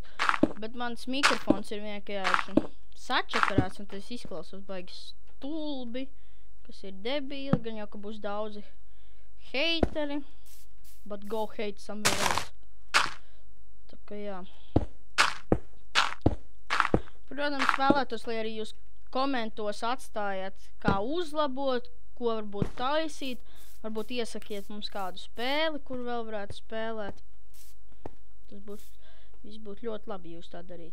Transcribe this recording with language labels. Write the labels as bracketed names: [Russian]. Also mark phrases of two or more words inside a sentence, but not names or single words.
[Latvian] bet mans mikrofons ir vienkārši sačakarāts, un tas izklausās baigi stulbi, kas ir debīli, gan jau, ka būs daudzi heiteri, [English] but go hate somewhere else. [Latvian] Tā kā jā. Protams, vēlētos, lai arī jūs komentos atstājat, kā uzlabot, ko varbūt taisīt. Varbūt iesakiet mums kādu spēli, kur vēl varētu spēlēt. Tas viss būtu ļoti labi, jūs tā darīt.